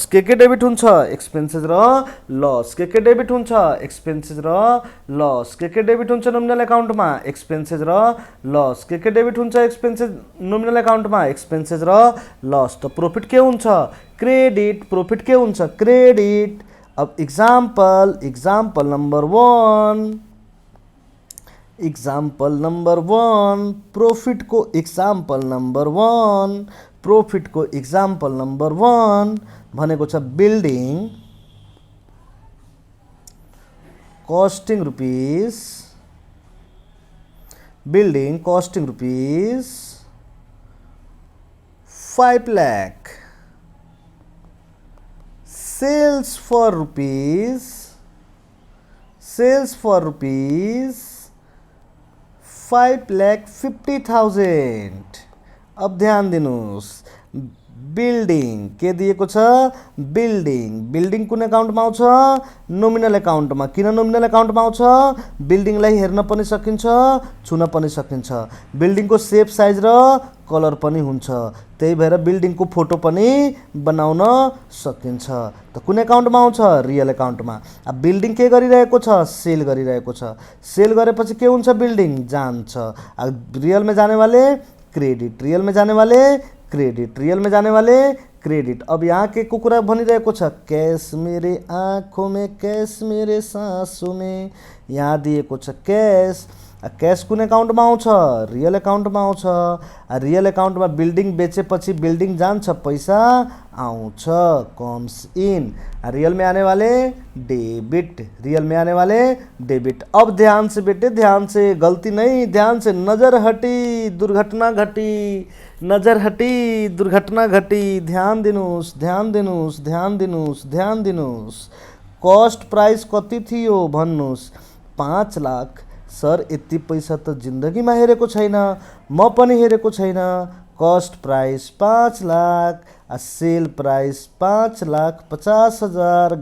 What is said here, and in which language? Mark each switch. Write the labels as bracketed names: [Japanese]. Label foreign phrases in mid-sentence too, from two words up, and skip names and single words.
[Nepali] के डेबिट हुन्छ, एक्सपेन्सेस र लस। के डेबिट हुन्छ, एक्सपेन्सेस र लस। के डेबिट हुन्छ [English] nominal accountमा, [Nepali] एक्सपेन्सेस र लस। के डेबिट हुन्छ [English] expenses nominal accountमा, [Nepali] एक्सपेन्सेस र लस। त प्रॉफिट के हुन्छ, क्रेडिट। प्रॉफिट के हुन्छ, क्रेडिट। अब [English] example, example number 1, example number 1, profit [Nepali] को [English] example number 1, profit [Nepali] को [English] example number 1 [Nepali] भनेको छ बिल्डिङ [English] costing rupees, building costing rupees 5 lakh, sales for rupees, sales for rupees 5,50,000. [Nepali] अब ध्यान दिनुहोस्, बिल्डिङ के दिएको छ, बिल्डिङ। बिल्डिङ कुन एकाउन्टमा आउँछ, [English] nominal accountमा। [Nepali] किन [English] nominal accountमा [Nepali] आउँछ, बिल्डिङलाई हेर्न पनि सकिन्छ छुन पनि सकिन्छ। बिल्डिङको [English] shape size [Nepali] र कलर पनि हुन्छ, त्यही भएर बिल्डिङको फोटो पनि बनाउन सकिन्छ। त कुन एकाउन्टमा आउँछ, [English] real accountमा। [Nepali] अब बिल्डिङ के गरिरहेको छ, सेल गरिरहेको छ। सेल गरेपछि के हुन्छ, बिल्डिङ जान्छ। [Hindi] रियल में जाने वाले क्रेडिट, रियल में जाने वाले क्रेडिट, रियल में जाने वाले क्रेडिट। [Nepali] अब यहाँ के को कुरा भनिरहेको छ, [Hindi] कैश मेरे आँखों में, कैश मेरे सांसों में। [Nepali] यहाँ दिएको छ कैश। कैश कुन एकाउन्टमा आउँछ, [English] real accountमा [Nepali] आउँछ। [English] real accountमा [Nepali] बिल्डिङ बेचेपछि बिल्डिङ जान्छ, पैसा आउँछ, [English] comes in. [Hindi] रियल में आने वाले डेबिट, रियल में आने वाले डेबिट। अब ध्यान से बेटे, ध्यान से, गलती नहीं, ध्यान से। नजर हटी दुर्घटना घटी, नजर हटी दुर्घटना घटी। [Nepali] ध्यान दिनुहोस्, ध्यान दिनुहोस्, ध्यान दिनुहोस्, ध्यान दिनुहोस्। [English] cost price [Nepali] कति थियो भन्नुहोस् 5 लाख। सर यति पैसा त जिन्दगीमा हेरेको छैन, म पनि हेरेको छैन। [English] cost price [Nepali] 5 लाख, [English] sale price [Nepali] 5,50,000।